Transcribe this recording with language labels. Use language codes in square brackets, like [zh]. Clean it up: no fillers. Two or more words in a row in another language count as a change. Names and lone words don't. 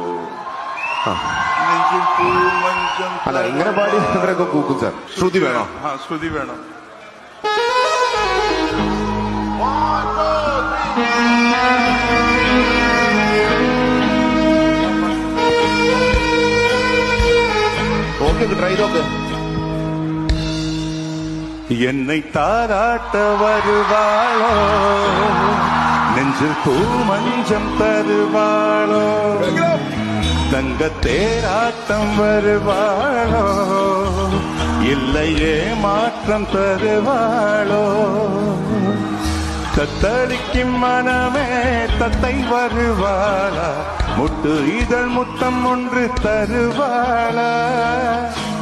[ml] അല്ല ഇങ്ങനെ പാടി ഇവരൊക്കെ കൂക്കും സാർ. ശ്രുതി വേണോ? ശ്രുതി വേണം. ഓക്കെ, ട്രൈ നോക്ക്. [ta] என்னை தாராட்ட வருவாளோ, நெஞ்சில் பூமஞ்சம் தருவாளோ, தங்க தேராட்டம் வருவாளோ, இல்லையே மாற்றம் தருவாளோ, தத்தளிக்கும் மனமே தத்தை வருவாளா, முட்டு இதழ் முத்தம் ஒன்று தருவாளா.